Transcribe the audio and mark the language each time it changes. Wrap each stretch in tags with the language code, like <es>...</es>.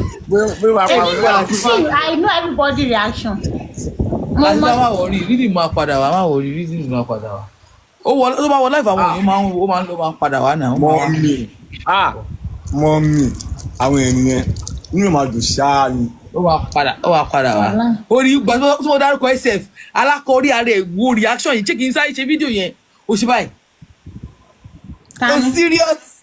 <en>I know everybody reaction.</en> <yo>Latifa máa wọrí rídì máa padà wá máa wọrí rídì máa padà wá. Ó máa wọ láìpẹ́ àwọn èèyàn máa ń padà wá náà. Mọ́mì àwọn ènìyàn nínú máa dùn ṣáá ni. Ó máa padà wá. Orí ìgbà tó mo dárúkọ SF alákọ̀ọ́rí ara ẹ̀ wo reaction yìí ṣé kì í sáré ṣe fídíò yẹn ó ṣe báyìí. Oh serious.</yo>